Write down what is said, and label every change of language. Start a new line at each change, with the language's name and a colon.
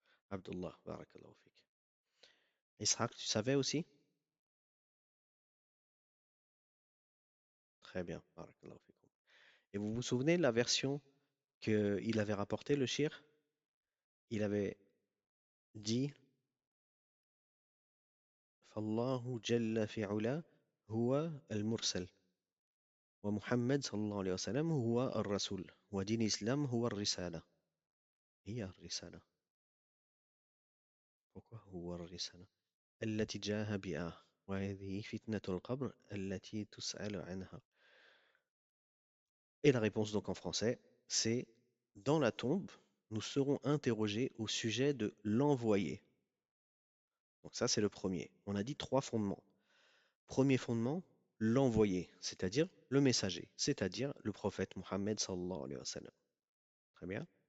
French: Abdullah, barakallahu fik. Ishaq, tu savais aussi? Très bien, barakallahu fikum. Et vous vous souvenez de la version qu'il avait rapportée, le shir? Il avait dit
Arabic: فالله جل في علا هو المرسل ومحمد صلى الله عليه وسلم هو الرسول ودين الإسلام هو الرسالة. هي الرسالة.
French: Pourquoi
Arabic: هو الرسالة؟ التي جاء بها وهذه فتنة القبر التي تسأل عنها.
French: Et la réponse donc en français, c'est dans la tombe, nous serons interrogés au sujet de l'envoyé. Donc ça, c'est le premier. On a dit trois fondements. Premier fondement, l'envoyé, c'est-à-dire le messager, c'est-à-dire le prophète Mohammed sallallahu alayhi wa sallam. Très bien.